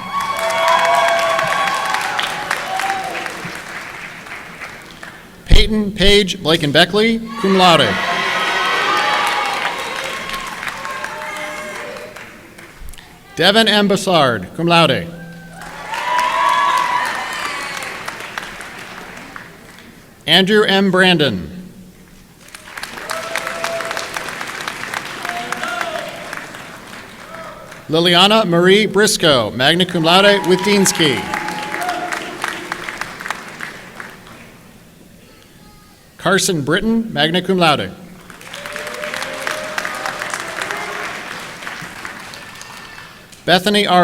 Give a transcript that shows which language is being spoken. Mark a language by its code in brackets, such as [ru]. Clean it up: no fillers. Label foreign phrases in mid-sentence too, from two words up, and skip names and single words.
[en] Peyton Paige Blakenbeckley, [la] cum laude. [en] Devin M. Bassard, [la] cum laude. [en] Andrew M. Brandon. Liliana Marie Briscoe, [la] magna cum laude [en] with Dean's Key. Carson Britton, [la] magna cum laude. [en] Bethany R.